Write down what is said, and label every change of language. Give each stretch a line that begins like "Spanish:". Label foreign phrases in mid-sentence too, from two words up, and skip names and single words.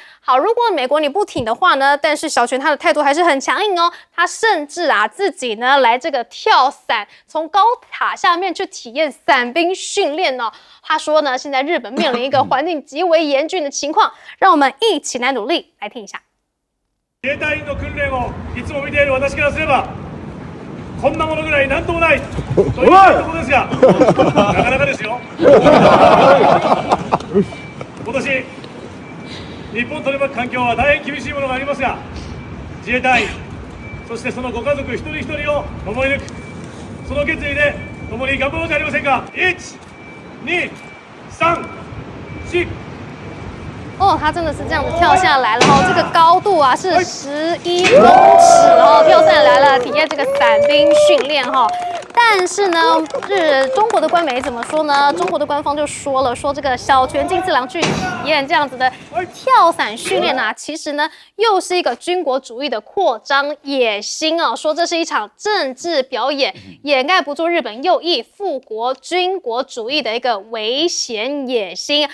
Chinese: 好，如果美国你不挺的话呢，但是小泉他的态度还是很强硬哦，他甚至啊自己呢来这个跳伞，从高塔下面去体验伞兵训練哦。他说呢，现在日本面临一个环境极为严峻的情况，让我们一起来努力，来听一下。
Japanese: 自衛隊員の訓練をいつも見ている私からすれば。こんなものぐらいなんともないというところですが、なかなかですよ。今年、日本取り巻く環境は大変厳しいものがありますが、自衛隊員、そしてそのご家族一人一人を守り抜く、その決意で共に頑張ろうじゃありませんか。1、2、3、4。
Chinese: 他真的是这样子跳下来了哦，这个高度啊是11公尺哦，跳下来了，体验这个伞兵训练哈。但是呢，中国的官媒怎么说呢？中国的官方就说了，说这个小泉进次郎去体验这样子的跳伞训练啊，其实呢又是一个军国主义的扩张野心哦，说这是一场政治表演，掩盖不住日本右翼复国军国主义的一个危险野心。